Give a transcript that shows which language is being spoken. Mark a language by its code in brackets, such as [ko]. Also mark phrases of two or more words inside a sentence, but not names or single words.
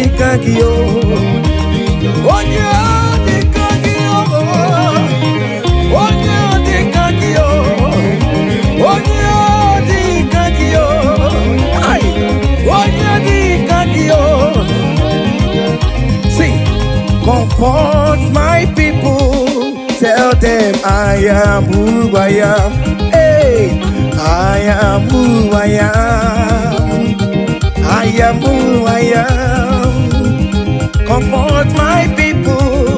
[ig] gị o. Onye dị ka gị o. Onye dị ka gị o. Onye dị ka gị o. Ai, onye dị ka gị o. [en] See, comfort my people. Tell them I am who I am. Hey, I am who I am. I am who I am. Comfort my people.